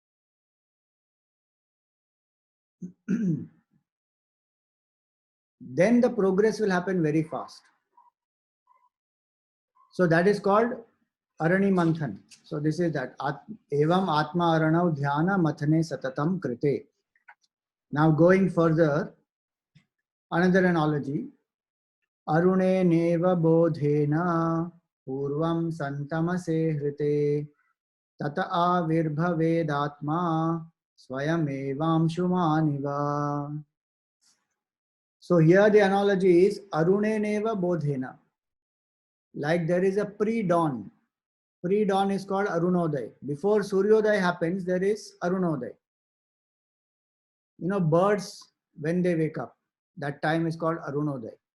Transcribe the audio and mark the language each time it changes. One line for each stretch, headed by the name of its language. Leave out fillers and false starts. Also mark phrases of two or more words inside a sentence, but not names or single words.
English: Then the progress will happen very fast. So that is called
Sanskrit: Arani Manthan.
English: So this is that.
Sanskrit: Evam Atma Aranav Dhyana Mathane Satatam Krite.
English: Now going further, another analogy.
Sanskrit: Arune Neva Bodhena Purvam Santamase Hrite Tata Avirbhavedatma Swayamevam Shumaniva.
English: So here the analogy is
Sanskrit: Arune Neva Bodhena.
English: Like there is a pre-dawn. Pre-dawn is called Arunoday. Before Suryodaya happens, there is Arunoday. You know, birds, when they wake up, that time is called Arunoday.